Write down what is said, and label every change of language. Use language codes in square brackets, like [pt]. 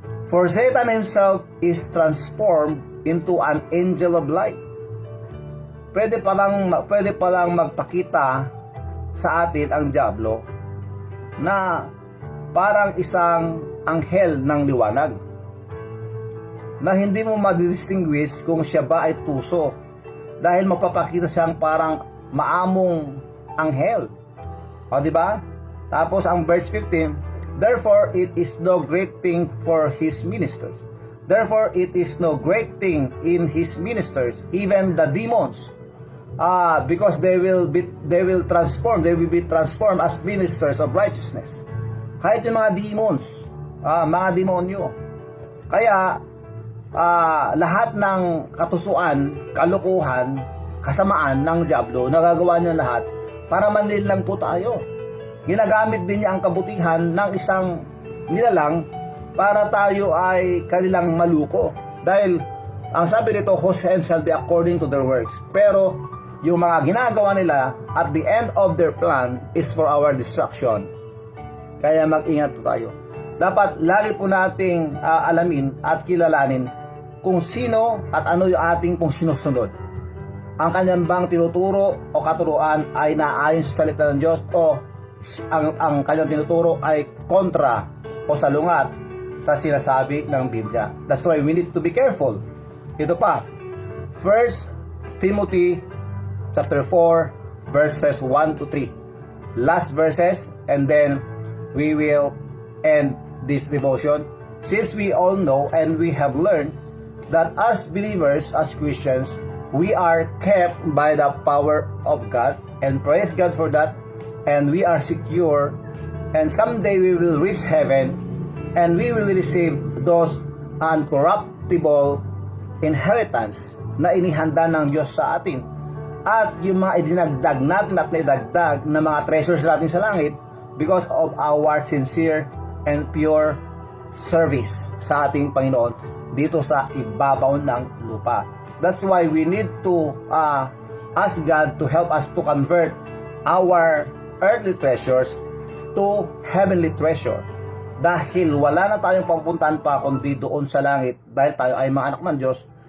[en] For Satan himself is transformed into an angel of light. [tl] Pwede palang magpakita sa atin ang diablo na parang isang anghel ng liwanag, na hindi mo ma-distinguish kung siya ba ay tuso, dahil magpapakita siyang parang maamong anghel. O di ba? Tapos ang [en] verse 15, therefore it is no great thing for his ministers. Therefore it is no great thing in his ministers, even the demons because they will be transformed as ministers of righteousness. [tl] Kahit yung mga demons, mga demonyo. Kaya lahat ng katusuan, kalukuhan, kasamaan ng diablo, nagagawa niya lahat para manlil lang po tayo. Ginagamit din niya ang kabutihan ng isang nilalang para tayo ay kanilang maluko. Dahil ang sabi nito, [en] whose hands shall be according to their works. [tl] Pero yung mga ginagawa nila [en] at the end of their plan is for our destruction. [tl] Kaya mag-ingat po tayo. Dapat lagi po nating alamin at kilalanin kung sino at ano yung ating pong sinusunod. Ang kanyang bang tinuturo o katuruan ay naayon sa salita ng Diyos, o ang kanyang tinuturo ay kontra o salungat sa sinasabi ng Biblia. [en] That's why we need to be careful. [tl] Ito pa, [en] 1 Timothy chapter 4 verses 1 to 3. Last verses, and then we will end this devotion. Since we all know and we have learned that as believers, as Christians, we are kept by the power of God, and praise God for that, and we are secure, and someday we will reach heaven, and we will receive those uncorruptible inheritance [tl] na inihanda ng Diyos sa atin. At yung mga idinagdag natin at naidagdag na mga treasures natin sa langit [en] because of our sincere and pure service [tl] sa ating Panginoon dito sa ibabaw ng lupa. [en] That's why we need to ask God to help us to convert our earthly treasures to heavenly treasure. [tl] Dahil wala na tayong papuntahan pa kundi doon sa langit, dahil tayo ay mga anak ng Diyos.